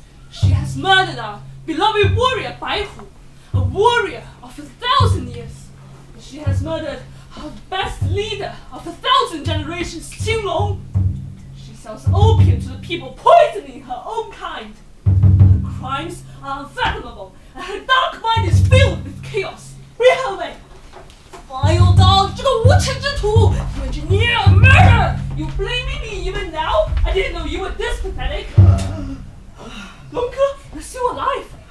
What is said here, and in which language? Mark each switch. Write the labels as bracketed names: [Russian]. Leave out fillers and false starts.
[English] She has murdered our beloved warrior Bai Hu, a warrior of 1,000 years. She has murdered our best leader of 1,000 generations, Qing Long. She sells opium to the people, poisoning her own kind. Her crimes are unfathomable, and her dark mind is filled with chaos. Bring her away! Vile dog, [Chinese] 这个无耻之徒! [English] You engineer a murder! You blaming me even now? I didn't know you were this pathetic. Long哥, you're still alive.